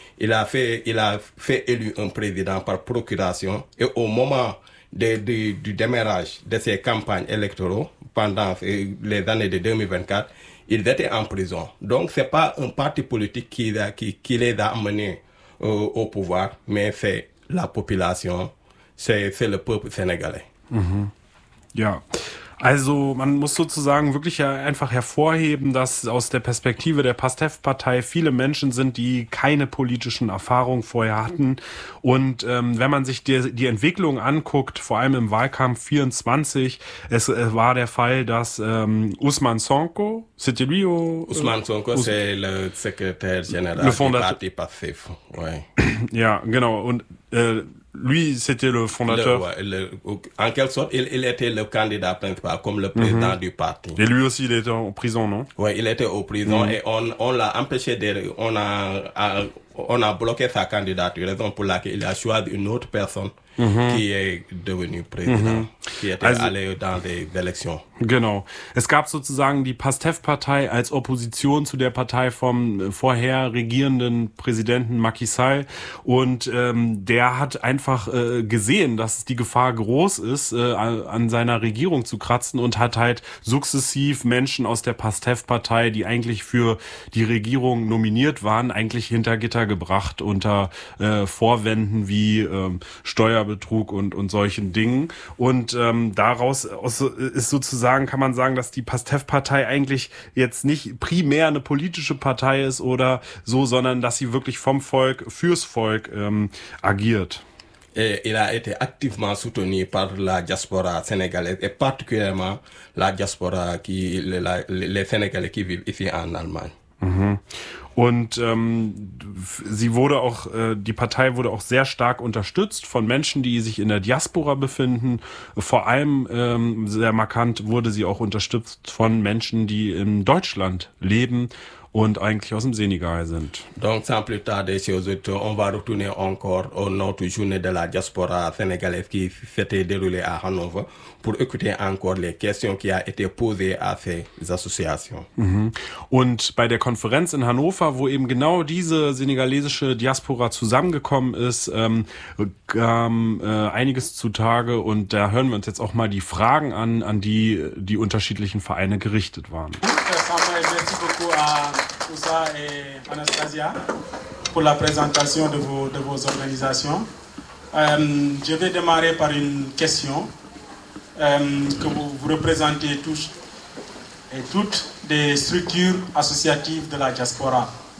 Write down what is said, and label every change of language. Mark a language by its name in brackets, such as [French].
[French] Il a fait élu un président par procuration et au moment du démarrage de ses campagnes électorales pendant les années de 2024, ils étaient en prison. Donc c'est pas un parti politique qui les a amenés au pouvoir, mais c'est la population, c'est le peuple sénégalais. Mm-hmm. Yeah. [German] Also man muss sozusagen wirklich einfach hervorheben, dass aus der Perspektive der PASTEF-Partei viele Menschen sind, die keine politischen Erfahrungen vorher hatten. Und wenn man sich die Entwicklung anguckt, vor allem im Wahlkampf 24, es war der Fall, dass Ousmane Sonko, [French] c'était lui, Ousmane Sonko, c'est le secrétaire général du Parti PASTEF. Ouais. [German] Ja, genau. [French] Und lui, c'était le fondateur. En quelque sorte, il était le candidat principal, comme le président mm-hmm. du parti. Et lui aussi, il était en prison, non? Oui, il était en prison mm-hmm. et on l'a empêché de. On a bloqué sa candidature, raison pour laquelle il a choisi une autre personne mm-hmm. qui est devenue présidente, mm-hmm. qui était allé dans les élections. [German] Genau. Es gab sozusagen die PASTEF-Partei als Opposition zu der Partei vom vorher regierenden Präsidenten Macky Sall. Und der hat einfach gesehen, dass die Gefahr groß ist, an seiner Regierung zu kratzen und hat halt sukzessiv Menschen aus der PASTEF-Partei, die eigentlich für die Regierung nominiert waren, eigentlich hinter Gitter gebracht unter Vorwänden wie Steuerbetrug und solchen Dingen. Und daraus ist sozusagen sagen, kann man sagen, dass die PASTEF-Partei eigentlich jetzt nicht primär eine politische Partei ist oder so, sondern dass sie wirklich vom Volk fürs Volk agiert. [French] Il a été activement soutenu par la diaspora sénégalaise et particulièrement la diaspora qui les Sénégalais qui vivent ici en Allemagne. Mhm. [German] Und sie wurde auch, die Partei wurde auch sehr stark unterstützt von Menschen, die sich in der Diaspora befinden. Vor allem sehr markant wurde sie auch unterstützt von Menschen, die in Deutschland leben und eigentlich aus dem Senegal sind. [French] Donc sans plus tarder, chers auditeurs, on va retourner encore au notre journée de la diaspora sénégalaise qui s'était déroulée à Hanover pour écouter encore les questions qui a été posées à ces associations. Mhm. [German] Und bei der Konferenz in Hannover, wo eben genau diese senegalesische Diaspora zusammengekommen ist, kam einiges zutage und da hören wir uns jetzt auch mal die Fragen an die unterschiedlichen Vereine gerichtet waren. [French] Merci beaucoup à Moussa et Anastasia pour la présentation de vos organisations. Je vais démarrer par une question que vous représentez tous et toutes des structures associatives de la diaspora.